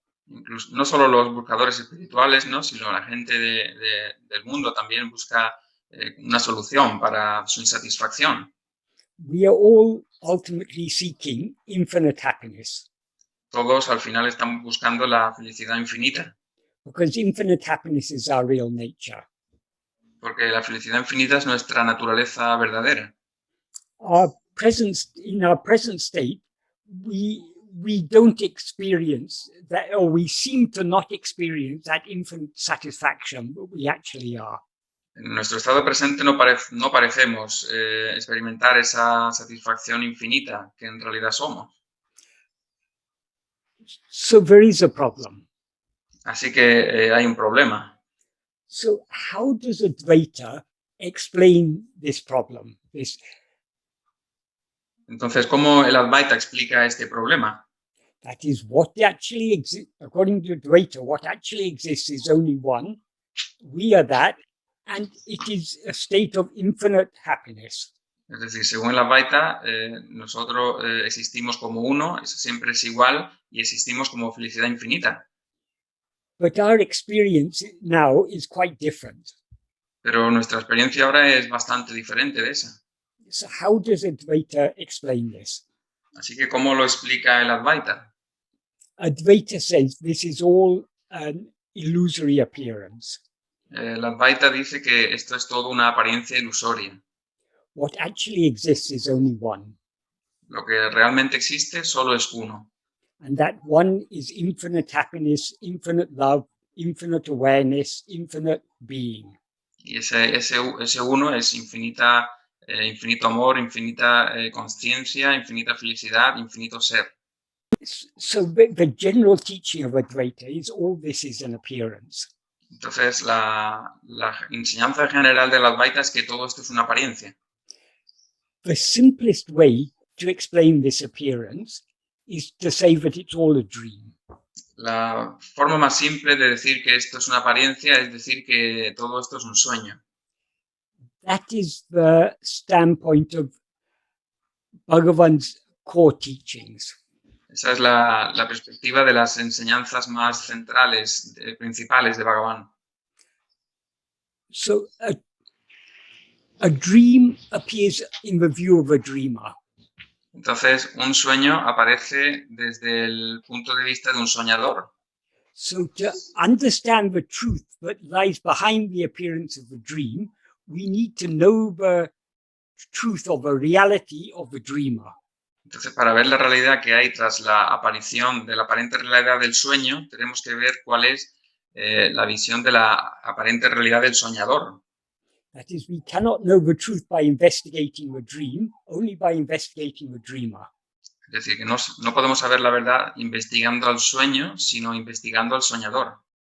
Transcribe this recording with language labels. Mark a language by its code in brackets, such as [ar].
[es] Incluso, no solo los buscadores espirituales, ¿no? Sino la gente del mundo también busca una solución para su insatisfacción. [en] We are all ultimately seeking infinite happiness, [es] Todos al final están buscando la felicidad infinita, [en] because infinite happiness is our real nature. [es] porque la felicidad infinita es nuestra naturaleza verdadera. [en] In our present state, we don't experience that, or we seem to not experience that infinite satisfaction, but we actually are. [es] En nuestro estado presente no parecemos experimentar esa satisfacción infinita que en realidad somos. [en] So there is a problem. [es] Así que hay un problema. [en] So how does Advaita explain this problem? [es] Entonces, ¿cómo el Advaita explica este problema? [en] That is, what actually exists, according to Advaita, what actually exists is only one. We are that, and it is a state of infinite happiness. [es] Es decir, según el Advaita, nosotros existimos como uno, eso siempre es igual, y existimos como felicidad infinita. [en] But our experience now is quite different. [es] Pero nuestra experiencia ahora es bastante diferente de esa. [en] So how does Advaita explain this? [es] Así que, ¿cómo lo explica el Advaita? [en] Advaita says this is all an illusory appearance. [es] El Advaita dice que esto es todo una apariencia ilusoria. [en] What actually exists is only one. [es] Lo que realmente existe solo es uno. [en] And that one is infinite happiness, infinite love, infinite awareness, infinite being. [es] Y ese uno es infinito amor, infinita conciencia, infinita felicidad, infinito ser. [en] So the general teaching of Advaita is all this is an appearance. [es] Entonces, la enseñanza general del Advaita es que todo esto es una apariencia. [en] The simplest way to explain this appearance is to say that it's all a dream. [es] La forma más simple de decir que esto es una apariencia es decir que todo esto es un sueño. [en] That is the standpoint of Bhagavan's core teachings. [es] Esa es la perspectiva de las enseñanzas más centrales, principales de Bhagavan. [en] So a dream appears in the view of a dreamer. [es] Entonces, un sueño aparece desde el punto de vista de un soñador. [en] So to understand the truth that lies behind the appearance of the dream, we need to know the truth of the reality of the dreamer. [es] Entonces, para ver la realidad que hay tras la aparición de la aparente realidad del sueño, tenemos que ver cuál es la visión de la aparente realidad del soñador. [en] That is, we cannot know the truth by investigating the dream, only by investigating the dreamer. [es] Es decir, que no podemos saber la verdad investigando al sueño, sino investigando al soñador.